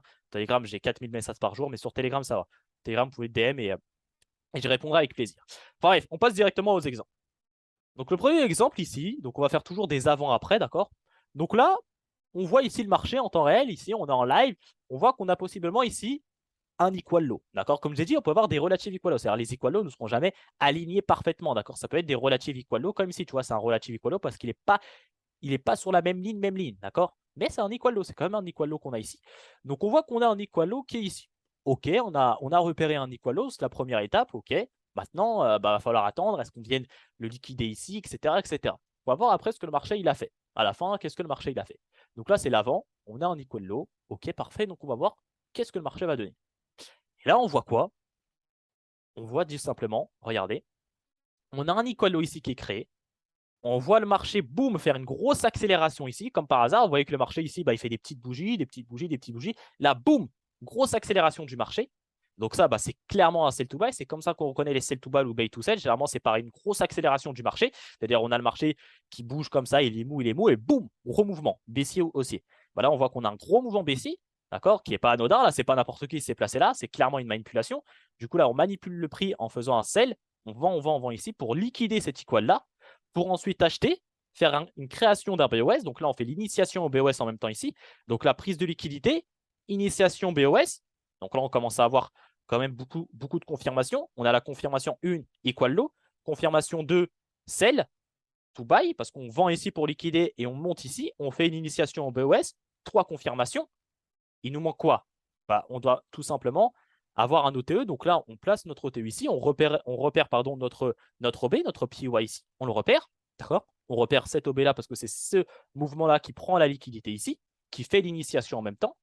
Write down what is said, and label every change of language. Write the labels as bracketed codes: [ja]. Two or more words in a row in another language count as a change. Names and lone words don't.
[fr] Telegram, j'ai 4000 messages par jour, mais sur Telegram, ça va. Telegram, vous pouvez DM et je répondrai avec plaisir. Enfin, bref, on passe directement aux exemples. Donc, le premier exemple ici, donc on va faire toujours des avant-après, d'accord? Donc là, on voit ici le marché en temps réel. Ici, on est en live. On voit qu'on a possiblement ici un [en] equal low. [fr] D'accord? Comme j'ai dit, on peut avoir des [en] relative equal low. [fr] C'est-à-dire les [en] equal low [fr] ne seront jamais alignés parfaitement. D'accord? Ça peut être des [en] relative equal low, [fr] comme ici, tu vois, c'est un [en] relative equal low [fr] parce qu'il n'est pas sur la même ligne. D'accord? Mais c'est un [en] equal low. [fr] C'est quand même un [en] equal low [fr] qu'on a ici. Donc on voit qu'on a un [en] equal low [fr] qui est ici. OK, on a repéré un [en] equal low, [fr] c'est la première étape. OK. Maintenant, va falloir attendre. Est-ce qu'on vienne le liquider ici, etc., etc. On va voir après ce que le marché il a fait. À la fin, qu'est-ce que le marché il a fait. Donc là, c'est l'avant. On a un [en] equal low. [fr] OK, parfait. Donc on va voir qu'est-ce que le marché va donner. Et là, on voit quoi? On voit tout simplement, regardez, on a un [en] equal low [fr] ici qui est créé. On voit le marché, boum, faire une grosse accélération ici, comme par hasard. Vous voyez que le marché ici, bah, il fait des petites bougies, des petites bougies, des petites bougies. Là, boum, grosse accélération du marché. Donc ça, bah, c'est clairement un [en] sell to buy. [fr] C'est comme ça qu'on reconnaît les [en] sell to buy [fr] ou [en] buy to sell. [fr] Généralement, c'est par une grosse accélération du marché. C'est-à-dire, on a le marché qui bouge comme ça, il est mou, et boum, gros mouvement, baissier ou haussier. Bah, là, on voit qu'on a un gros mouvement baissier, d'accord, qui n'est pas anodin. Là, c'est pas n'importe qui s'est placé là. C'est clairement une manipulation. Du coup, là, on manipule le prix en faisant un sell. On vend ici pour liquider cet equal là, pour ensuite acheter, faire une création d'un BOS. Donc là, on fait l'initiation au BOS en même temps ici. Donc la prise de liquidité, initiation BOS. Donc là, on commence à avoir quand même beaucoup de confirmations. On a la confirmation 1, [en] equal low. Confirmation 2, sell, to buy, [fr] parce qu'on vend ici pour liquider et on monte ici. On fait une initiation au BOS. 3 confirmations. Il nous manque quoi? Bah, on doit tout simplement avoir un OTE. Donc là, on place notre OTE ici, on repère pardon, notre OB, notre PY ici, on le repère, d'accord? On repère cet OB là parce que c'est ce mouvement-là qui prend la liquidité ici, qui fait l'initiation en même temps.